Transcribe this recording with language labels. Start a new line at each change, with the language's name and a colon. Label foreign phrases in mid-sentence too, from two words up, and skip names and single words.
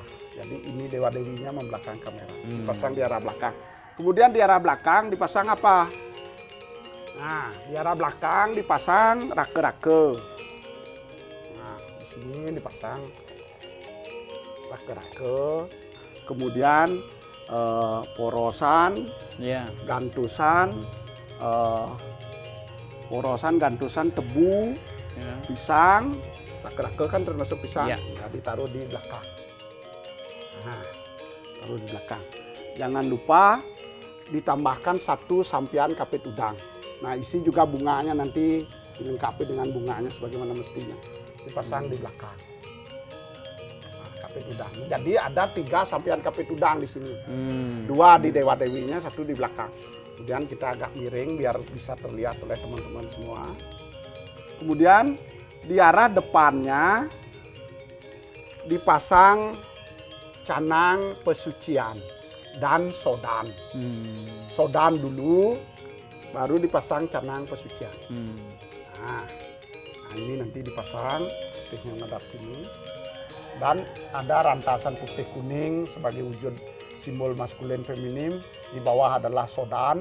Indonesian: Jadi ini Dewa Dewinya membelakangi kamera. Dipasang di arah belakang. Kemudian di arah belakang dipasang apa? Nah, di arah belakang dipasang rake-rake. Nah, di sini dipasang rake-rake. Kemudian porosan, gantusan, tebu, pisang. Rake-rake kan termasuk pisang. Nah, ditaruh di belakang. Nah, taruh di belakang. Jangan lupa ditambahkan 1 sampian kapit udang. Nah, isi juga bunganya nanti dilengkapi dengan bunganya sebagaimana mestinya. Dipasang di belakang. Nah, kapit udang. Jadi ada 3 sampian kapit udang di sini. 2 di Dewa Dewinya, 1 di belakang. Kemudian kita agak miring biar bisa terlihat oleh teman-teman semua. Kemudian di arah depannya dipasang canang pesucian dan sodan. Sodan dulu, baru dipasang canang pesucian. Nah, ini nanti dipasang putihnya menghadap sini. Dan ada rantasan putih kuning sebagai wujud simbol maskulin feminim. Di bawah adalah sodan.